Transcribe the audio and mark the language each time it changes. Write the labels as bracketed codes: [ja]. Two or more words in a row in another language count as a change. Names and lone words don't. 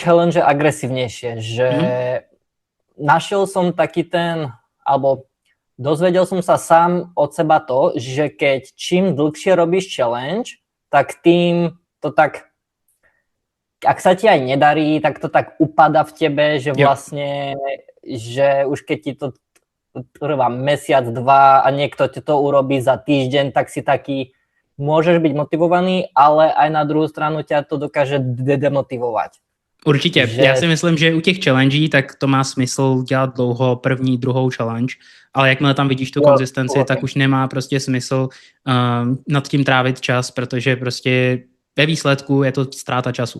[sk] challenge agresívnejšie, že našiel som taký ten, alebo dozvedel som sa sám od seba to, že keď čím dlhšie robíš challenge, tak tým to tak, ak sa ti aj nedarí, tak to tak upada v tebe, že vlastne, že už keď ti to trvá mesiac, dva a niekto ti to urobí za týždeň, tak si taký, môžeš byť motivovaný, ale aj na druhou stranu ťa to dokáže demotivovať. [cs] Určitě. Že... Já si myslím, že u těch challengí tak to má smysl dělat dlouho první, druhou challenge, ale jakmile tam vidíš tu konzistenci, tak už nemá prostě smysl nad tím trávit čas, protože prostě ve výsledku je to ztráta času.